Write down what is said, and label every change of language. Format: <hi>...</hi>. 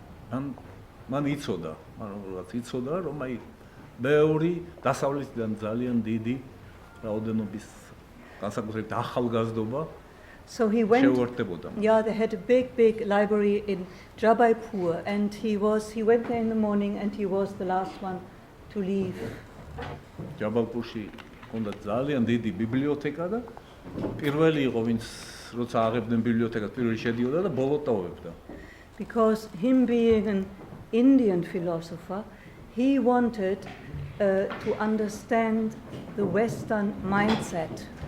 <ka>მან იცოდა, რომ აი ბევრი დასავლეთიდან ძალიან დიდი რაოდენობის განსაკუთრებით ახალგაზრდობა</ka> <en>So he went.</en> <ka>შეუერთდებოდა.</ka> <en>Yeah, they had a big library in Jabaipur, and he went there in the morning, and he was the last one to leave.</en> <ka>ჯაბალპურში ჰქონდა ძალიან დიდი ბიბლიოთეკა და პირველი იყო, ვინც როცა აღებდნენ ბიბლიოთეკას, პირველი შედიოდა და ბოლოდ დაუვებდა.</ka> <en>Because him being an Indian philosopher, he wanted to understand the Western mindset.</en>